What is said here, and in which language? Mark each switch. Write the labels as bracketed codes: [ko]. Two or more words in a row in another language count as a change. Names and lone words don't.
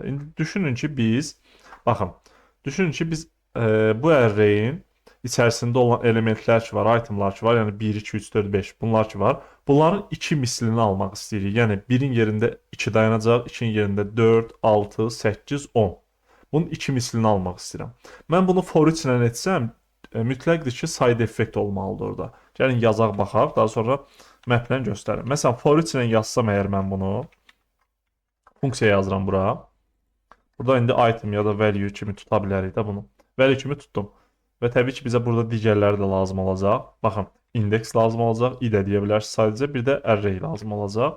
[az] İndi düşünün ki, biz bu array'in içərisində olan elementlər ki var, itemlar ki var, yəni 1, 2, 3, 4, 5 bunlar ki var. Bunların 2 mislini almaq istəyirik. Yəni 1-in yerində 2 dayanacaq, 2-in yerində 4, 6, 8, 10. Bunun 2 mislini almaq istəyirəm. Mən bunu [en] for each [az] ilə etsəm, mütləqdir ki, [en] side effect [az] olmalıdır orada. Gəlin yazaq baxaq, daha sonra maplə göstərim. Məsələn, [en] for each [az] ilə yazsam əgər mən bunu, funksiya yazıram bura. Burada indi item ya da value kimi tuta bilərik də bunu. Value kimi tutdum. Və təbii ki, bizə burada digərləri də lazım olacaq. Baxın, index lazım olacaq, i də deyə bilərsiniz sadəcə, bir də array lazım olacaq.